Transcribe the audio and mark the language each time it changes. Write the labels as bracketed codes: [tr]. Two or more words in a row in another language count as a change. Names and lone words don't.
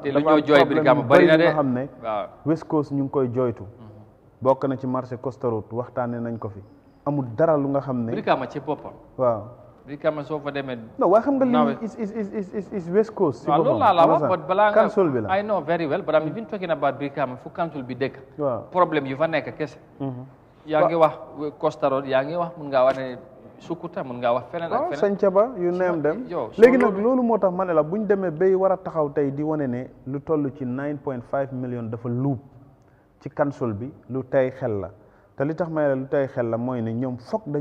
[wo] te lu ñoo jooy Brikama bari na de nga xam ne West Coast ñu ngi koy jooytu bokk na ci marché Costa Road waxtaane nañ ko fi amul dara lu nga xam ne Brikama ci boppam waaw Brikama soo fa demee non waaye xam nga lii is West Coast si waaw loolu laa la wax but balaa nga council bi la [en] I know very well but I'm even talking about [wo] Brikama fu council bi dëkk problème yu fa nekk kese yaa ngi wax Costa Road yaa ngi wax mun ngaa wax ne Sukuta mun ngaa wax feneen ak feneen sañca ba yu neem dem léegi nag loolu moo tax ma ne la bu ñu demee bay war a taxaw tey di wane ne lu toll ci 9.5 million dafa luub ci council bi lu tey xel la te li tax may la lu tey xel la mooy ne ñoom foog dañu